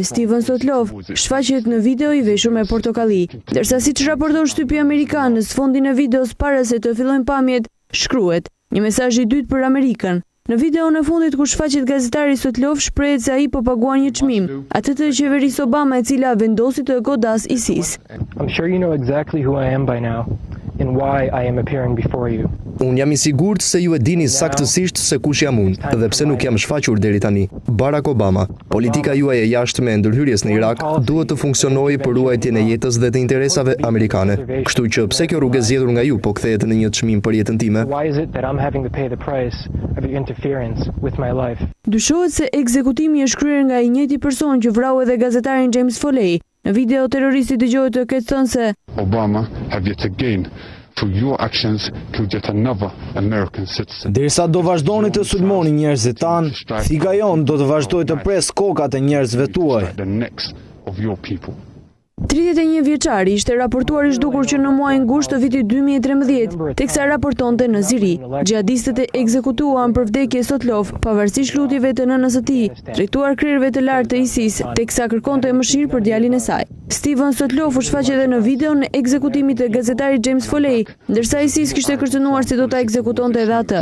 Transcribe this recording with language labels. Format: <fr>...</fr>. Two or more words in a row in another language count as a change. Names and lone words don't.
<sq>Steven Stolov shfaqet në video i veshur me portokalli, ndërsa siç raporton shtypi amerikan në sfondin e videos para se të fillojnë pamjet, shkruhet: "Një mesazh i dytë për Amerikën". Në videon e fundit ku shfaqet gazetari Stolov, shprehet se ai po paguan një çmim, atë të qeverisë Obama e cila vendosi të godas ISIS.</sq> <en>I'm sure you know exactly who I am by now and why I am appearing before you.</en> <sq>Unë jam i sigurt se ju e dini saktësisht se kush jam unë dhe pse nuk jam shfaqur deri tani. Barack Obama, politika juaj e jashtme e ndërhyrjes në Irak duhet të funksionojë për ruajtjen e jetës dhe të interesave amerikane. Kështu që pse kjo rrugë e zgjedhur nga ju po kthehet në një çmim për jetën time?</sq> <en>Why is it that I'm having to pay the price of your interference with my life?</en> <sq>Dyshohet se ekzekutimi është kryer nga i njëjti person që vrau edhe gazetarin James Foley. Në video terroristi dëgohet të ketë thënë se</sq> <en>Obama have yet again through your actions killed yet another American citizen.</en> <sq>Derisa do vazhdoni të sulmoni njerëzit tan, thika jon do të vazhdoj të pres kokat e njerëzve tuaj.</sq> <en>The necks of your people.</en> <sq>31 vjeçari ishte raportuar i zhdukur që në muajin gusht të vitit 2013, teksa raportonte në ziri. Xhihadistët e ekzekutuan për vdekje Stolov, pavarësisht lutjeve të nënës së tij, drejtuar krerëve të lartë të ISIS, teksa kërkonte mëshirë për djalin e saj. Steven Stolov u shfaq edhe në videon e ekzekutimit të gazetarit James Foley, ndërsa ISIS kishte kërcënuar se do ta ekzekutonte edhe atë.</sq>